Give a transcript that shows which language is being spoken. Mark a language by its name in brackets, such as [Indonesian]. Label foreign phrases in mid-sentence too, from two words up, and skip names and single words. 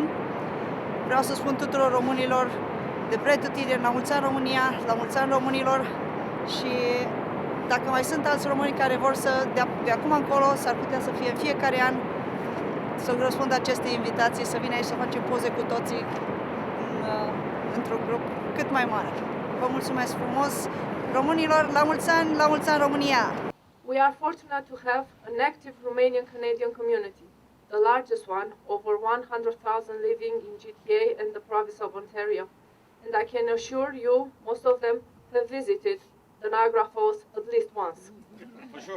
[Romanian] Vreau să spun tuturor românilor de pretutindeni, la mulți ani România, la mulți ani românilor și dacă mai sunt alți români care vor să, de acum încolo, s-ar putea să fie în fiecare an să răspundă aceste invitații, să vină aici să facem poze cu toții într-un grup cât mai mare. Vă mulțumesc frumos, românilor, la mulți ani România! [English] We are fortunate to have an active Romanian-Canadian community, the largest one, over 100,000 living in GTA and the province of Ontario. And I can assure you, most of them have visited the Niagara Falls at least once. For sure.